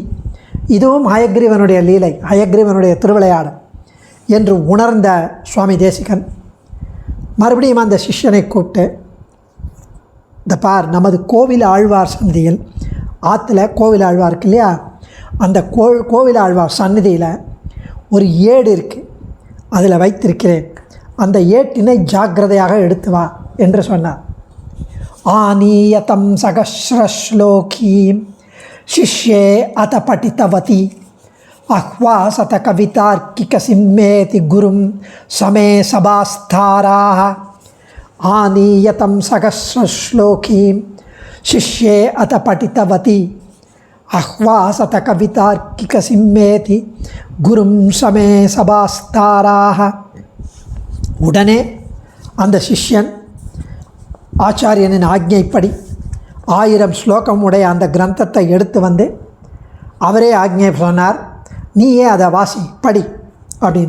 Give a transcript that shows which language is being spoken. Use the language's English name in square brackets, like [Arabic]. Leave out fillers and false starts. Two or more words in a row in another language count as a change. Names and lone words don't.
[Tamil] இதுவும் ஹயக்ரீவனுடைய லீலை, ஹயக்ரீவனுடைய திருவிளையாடல் என்று உணர்ந்த சுவாமி தேசிகன் மறுபடியும் அந்த சிஷ்யனை கூப்பிட்டு, இந்த பார், நமது கோவில் ஆழ்வார் சந்நிதியில் ஆற்றுல கோவில் ஆழ்வார் இருக்கு இல்லையா, அந்த கோவில் ஆழ்வார் சந்நிதியில் ஒரு ஏடு இருக்குது, அதில் வைத்திருக்கிறேன், அந்த ஏட்டினை ஜாக்கிரதையாக எடுத்து வா என்று சொன்னார். [Sanskrit] आनीयतं सहस्रश्लोकीं शिष्ये अथ पठितवती आह्वासत कवितार्किक सिम्मेति गुरुं समे सभास्थाराः आनीयतं सहस्रश्लोकीं शिष्ये अथ पठितवती आह्वासत कवितार्किक सिंहेति गुरुं समे सभास्थाराः. [Tamil] உடனே அந்த சிஷ்யன் ஆச்சாரியனின் ஆக்ஞைப்படி 1000 ஸ்லோகம் உடைய அந்த கிரந்தத்தை எடுத்து வந்து அவரே ஆக்ஞை சொன்னார், நீயே அதை வாசி படி அப்படின்னு.